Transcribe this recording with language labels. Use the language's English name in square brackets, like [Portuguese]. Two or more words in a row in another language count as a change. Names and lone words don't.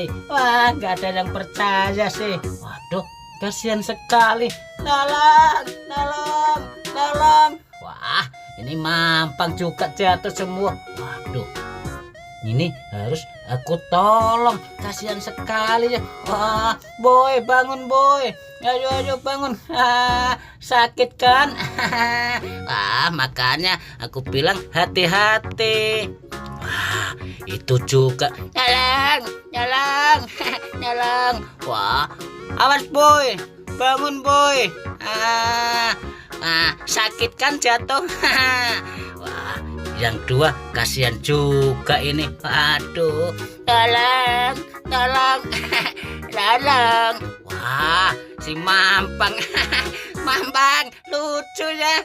[Indonesian] Wah, nggak ada yang percaya sih. Waduh, kasihan sekali. Tolong. Wah, ini Mampang juga jatuh semua. Waduh, ini harus aku tolong. Kasihan sekali ya. Wah, boy, bangun boy. Ayo bangun. Sakit kan? Wah, makanya aku bilang hati-hati. Wah, itu juga. Nyolong. Wah, awas boy. Bangun boy. Sakit kan jatuh. Wah, yang dua kasihan juga ini. Aduh, tolong, tolong, tolong. Wah, si Mampang, Mampang lucu ya.